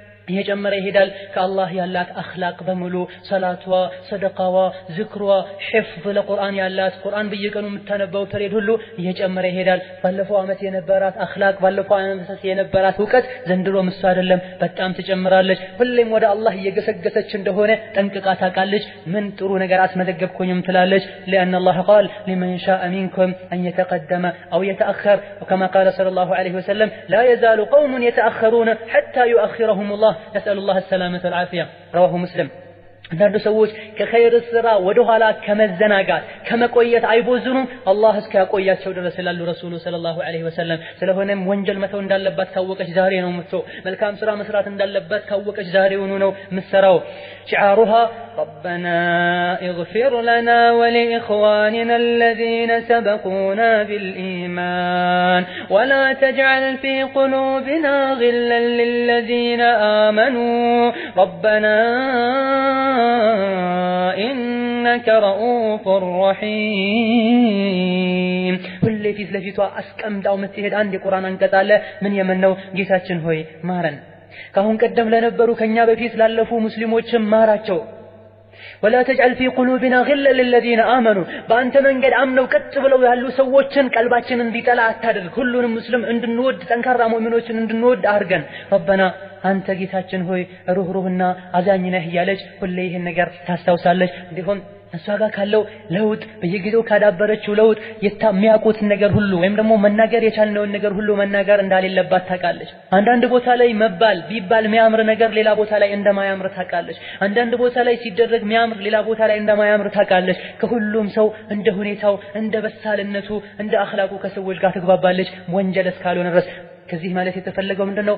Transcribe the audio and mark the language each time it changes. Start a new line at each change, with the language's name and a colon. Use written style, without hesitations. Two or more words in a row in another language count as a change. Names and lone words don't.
Amharic: እየጨመረ ይሄዳል። ከአላህ ያላት አኽላቅ በሙሉ ሰላቷ፣ ሰደቃዋ፣ ዝክሯ፣ ሒፍዝ ለቁርአን ያላት ቁርአን በየቀኑ የምታነባው ተሬድ ሁሉ እየጨመረ ይሄዳል። ባለፈው ዓመት የነበራት አኽላቅ፣ ባለፈው ዓመት የነበራት ዕውቀት ዘንድሮ ምሳ አይደለም፣ በጣም ትጨምራለች። ሁሌም ወደ አላህ እየገሰገሰች እንደሆነ ጠንቅቃ ታውቃለች። ምን ጥሩ ነገር አስመዘገብኩኝም ትላለች።
Arabic: لأن الله قال لمن شاء منكم أن يتقدم أو يتأخر وكما قال صلى الله عليه وسلم لا يزال قوم يتأخرون حتى يؤخرهم الله نسأل الله السلامة والعافية رواه مسلم
Amharic: አንዳንዱ ሰዎች ከኸይር ስራ ወደ ኋላ ከመዘናጋት ከመቆየት አይቦዝኑም አላህ እስኪያቆያቸው ድረስ ይላሉ
Arabic: الرسول صلى الله عليه وسلم።
Amharic: ስለሆነም ወንጀል መተው እንዳለባት ካወቀች ዛሬ ነው የምትተው። መልካም ስራ መስራት እንዳለባት ካወቀች ዛሬውኑ ነው የምትሰራው።
Arabic: شعارها ربنا اغفر لنا ولإخواننا الذين سبقونا بالإيمان ولا تجعل في قلوبنا غلا للذين آمنوا ربنا إنك رؤوف رحيم
Amharic: ሁሌ ፊት ለፊቷ አስቀምጣው የምትሄድ አንድ የቁርአን አንቀጽ አለ። ምን የምነው ጌታችን ሆይ ማረን፣ ካሁን ቀደም ለነበሩ ከኛ በፊት ላለፉ ሙስሊሞችም ማራቸው።
Arabic: ولا تجعل في قلوبنا غلا للذين آمنوا
Amharic: በአንተ መንገድ አምነው ቀጥ ብለው ያሉ ሰዎችን ቀልባችንን እንዲጠላ አታድርግ። ሁሉንም ሙስሊም እንድንወድ ጠንካራ ሙእሚኖችን እንድንወድ አድርገን። ربنا አንተ ጌታችን ሆይ ሩህሩህና አዛኝ ነህ እያለች ሁሌ ይህን ነገር ታስታውሳለች። እንዲሁም እሷ ጋር ካለው ለውጥ በየጊዜው ካዳበረችው ለውጥ የሚያውቁትን ነገር ሁሉ ወይም ደግሞ መናገር የቻልነውን ነገር ሁሉ መናገር እንዳሌለባት ታውቃለች። አንዳንድ ቦታ ላይ መባል ቢባል የሚያምር ነገር ሌላ ቦታ ላይ እንደማያምር ታውቃለች። አንዳንድ ቦታ ላይ ሲደረግ የሚያምር ሌላ ቦታ ላይ እንደማያምር ታውቃለች። ከሁሉም ሰው እንደ ሁኔታው እንደ በሳልነቱ እንደ አኽላቁ ከሰዎች ጋር ትግባባለች ወንጀል እስካልሆነ ድረስ። ከዚህ ማለት የተፈለገው ምንድነው?